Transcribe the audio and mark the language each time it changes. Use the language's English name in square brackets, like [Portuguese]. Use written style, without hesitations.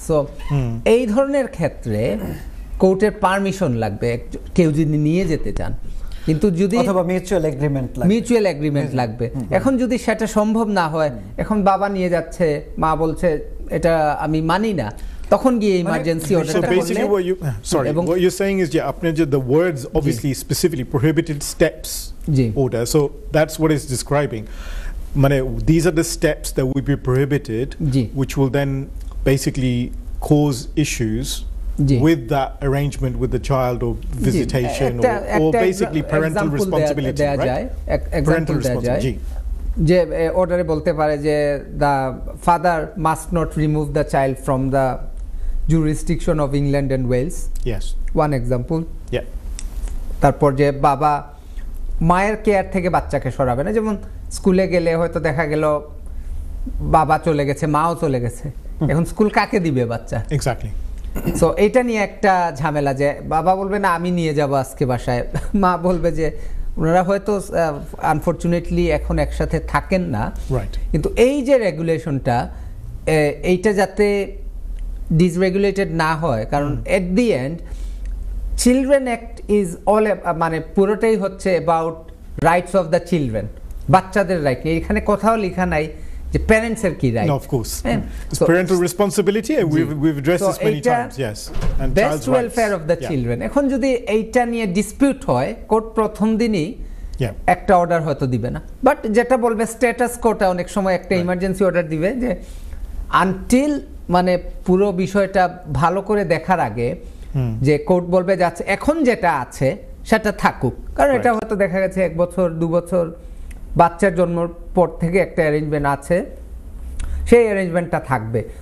[Bangla] So এই ধরনের ক্ষেত্রে কোর্টের পারমিশন লাগবে কেউ যদি নিয়ে যেতে চান, কিন্তু যদি অথবা মিউচুয়াল এগ্রিমেন্ট লাগবে। এখন যদি সেটা সম্ভব না হয়, এখন বাবা নিয়ে যাচ্ছে, মা বলছে এটা আমি মানি না, তখন গিয়ে ইমার্জেন্সি অর্ডারটা করলে। [English] So basically what you're saying is [Bangla] আপনি যে [English] the words obviously specifically prohibited steps order, so that's what it's describing. মানে these are the steps that would be prohibited, which will then basically cause issues with the arrangement with the child or visitation or basically parental responsibility, right? Parental responsibility. [Bangla] যে অর্ডারে বলতে পারে যে [English] the father must not remove the child from the jurisdiction of England and Wales. Yes. One example. Yeah. [Bangla] তারপর যে বাবা মায়ের care থেকে বাচ্চাকে সরাবে না, যেমন স্কুলে গেলে হয়তো দেখা গেল বাবা চলে গেছে, মাও চলে গেছে, এখন স্কুল কাকে দিবে বাচ্চা? এক্স্যাক্টলি। সো এটা নিয়ে একটা ঝামেলা যে বাবা বলবে না আমি নিয়ে যাব আজকে বাসায়, মা বলবে যে ওনারা হয়তো আনফরচুনেটলি এখন একসাথে থাকেন না, কিন্তু এই যে রেগুলেশনটা এইটা যাতে ডিসরেগুলেটেড না হয়, কারণ [English] at the end Children Act is all [Bangla] মানে পুরোটাই হচ্ছে [English] about rights of the children, [Bangla] বাচ্চাদের রাইট নিয়ে। এখানে কোথাও লেখা নাই যে প্যারেন্টসের কি right. [English] No, of course. It's parental responsibility, and we've addressed this many times. Yes. And best welfare of the children. [Bangla] এখন যদি এইটা নিয়ে ডিসপিউট হয়, কোর্ট প্রথম দিনই একটা অর্ডার হয়তো দিবে না, বাট যেটা বলবে স্ট্যাটাস কোর্টটা অনেক সময় একটা ইমার্জেন্সি অর্ডার দিবে যে আনটিল মানে পুরো বিষয়টা ভালো করে দেখার আগে যে কোর্ট বলবে যাচ্ছে এখন যেটা আছে সেটা থাকুক, কারণ এটা হয়তো দেখা গেছে 1 বছর 2 বছর বাচ্চার জন্মের পর থেকে একটা অ্যারেঞ্জমেন্ট আছে, সেই অ্যারেঞ্জমেন্টটা থাকবে।